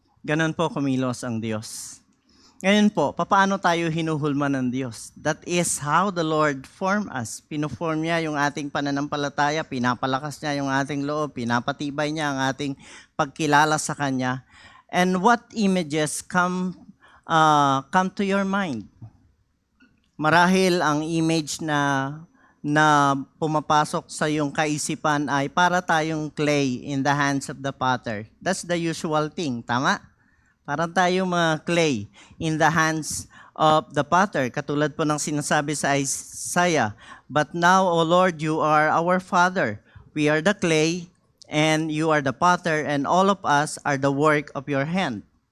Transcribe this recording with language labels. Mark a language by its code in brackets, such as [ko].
[tl] Ganun po kumilos ang Diyos. Ngayon po, paano tayo hinuhulman ng Diyos? [en] That is how the Lord formed us. [tl] Pinoform niya yung ating pananampalataya, pinapalakas niya yung ating loob, pinapatibay niya ang ating pagkilala sa Kanya. [en] And what images come to your mind? [tl] Marahil ang image na pumapasok sa iyong kaisipan ay para tayong [en] clay in the hands of the potter. That's the usual thing, [tl] tama? Para tayong mga [en] clay in the hands of the potter. [tl] Katulad po ng sinasabi sa Isaiah, [en] "But now, O Lord, you are our Father. We are the clay, and you are the potter, and all of us are the work of your hand."